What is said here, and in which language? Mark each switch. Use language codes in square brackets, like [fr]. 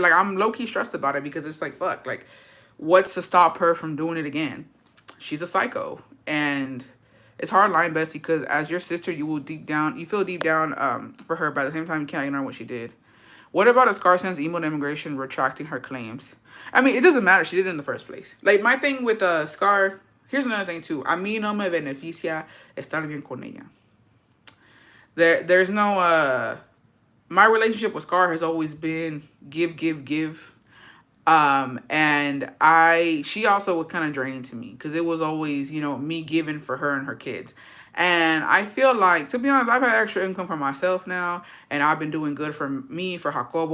[en] Like, I'm low key stressed about it because it's like, fuck, like, what's to stop her from doing it again? She's a psycho. And it's hard line, Bestie, because as your sister, you feel deep down for her, but at the same time, you can't ignore what she did. What about a Scar sends email to immigration retracting her claims? I mean, it doesn't matter. She did it in the first place. Like, my thing with Scar, here's another thing, too. [es] A mí no me beneficia estar bien con ella. [en] There's no, my relationship with Scar has always been give, give, give. And she also was kind of draining to me because it was always, me giving for her and her kids. And I feel like, to be honest, I've had extra income for myself now, and I've been doing good for me, for Jacobo.